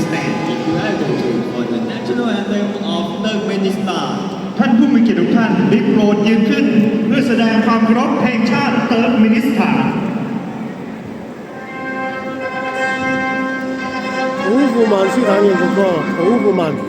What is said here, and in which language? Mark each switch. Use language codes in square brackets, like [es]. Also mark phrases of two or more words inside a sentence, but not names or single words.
[en] stand if you are able to for the national anthem of Turkmenistan. [th] ท่านผู้มีเกียรติทุกท่านได้โปรดยืนขึ้นเพื่อแสดงความเคารพเพลงชาติเติร์กเมนิสถาน [yue] 土庫曼斯坦嘅國歌，土庫曼。